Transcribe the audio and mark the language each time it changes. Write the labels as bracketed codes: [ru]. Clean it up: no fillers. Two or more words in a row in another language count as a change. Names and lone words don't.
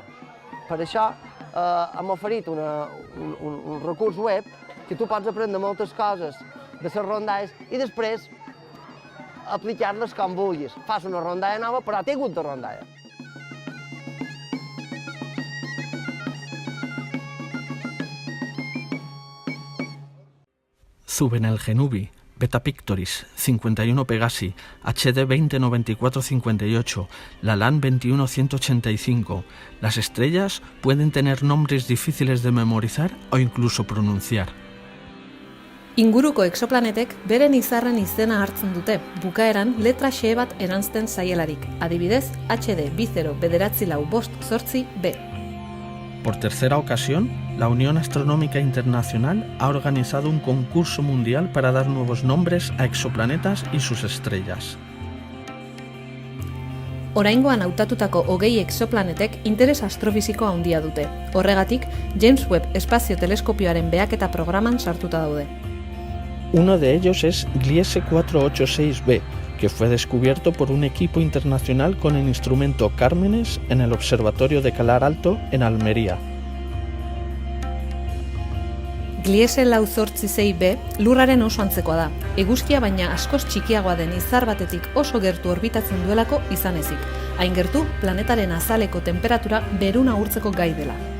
[ca] Per això hem oferit un recurs web que tu pots aprendre moltes coses de les rondalles i després aplicar-les com vulguis. Fas una rondalla nova, però té hagut de rondalla. Zuben el Genubi, Beta Pictoris, 51 Pegasi, HD 209458, la LAN 21185. [es] Las estrellas pueden tener nombres difíciles de memorizar o incluso pronunciar. [eu] Inguruko exoplanetek beren izarren izena hartzen dute, bukaeran letra xe bat eranzten zaielarik, adibidez HD 209458B. [es] Por tercera ocasión, la Unión Astronómica Internacional ha organizado un concurso mundial para dar nuevos nombres a exoplanetas y sus estrellas. [eu] Oraingoan hautatutako 20 exoplanetek interes astrofisiko handia dute. Horregatik, James Webb espazio teleskopioaren behaketa programan sartuta daude. [es] Uno de ellos es Gliese 486b, que fue descubierto por un equipo internacional con el instrumento Cármenes en el Observatorio de Calar Alto, en Almería. [eu] Gliese 486b lurraren oso antzekoa da. Eguzkia baina askoz txikiagoa den izar batetik oso gertu orbitatzen duelako izan ezik. Hain gertu, planetaren azaleko temperatura beruna urtzeko gai dela.